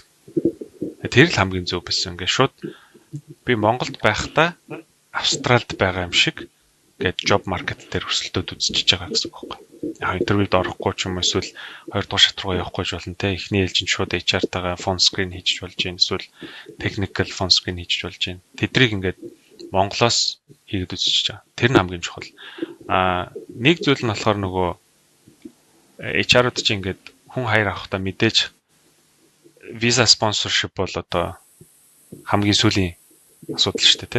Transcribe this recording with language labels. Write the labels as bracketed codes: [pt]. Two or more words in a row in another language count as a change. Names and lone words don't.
[mn] Тэр л хамгийн зөв байсан. Ингээд шууд би Монголд байхдаа Австралид байгаа юм шиг ингээд [en] job market [mn] дээр өрсөлдөд үзчихэж байгаа гэсэн үг байхгүй. Яг интервьюд орохгүй ч юм эсвэл 2 дугаар шат руу явахгүй ч болно те. Эхний ээлжинд шууд HR-тайгаа [en] phone screen [mn] хийж болж гин эсвэл [en] technical phone screen [mn] хийж болж гин. Тэдрийг ингээд Монголоос хийгээд үзчихэж байгаа. Тэр нь хамгийн чухал. Нэг зүйл нь болохоор нөгөө HR-ууд чинь ингээд хүн хайр авахдаа мэдээж [en] visa sponsorship [mn] бол одоо хамгийн сүүлийн асуудал шүү дээ те.